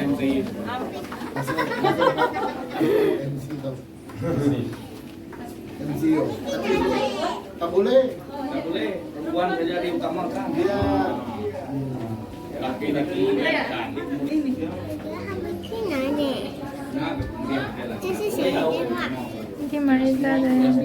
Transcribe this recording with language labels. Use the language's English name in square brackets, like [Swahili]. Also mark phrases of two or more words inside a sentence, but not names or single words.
[Malay] MCO. Tak boleh. Perempuan saja diutamakan. Dia Laki-laki kan. Nah, kemudian jalan. [Chinese] 这是谁的电话？ [Malay] Ini Marisa dan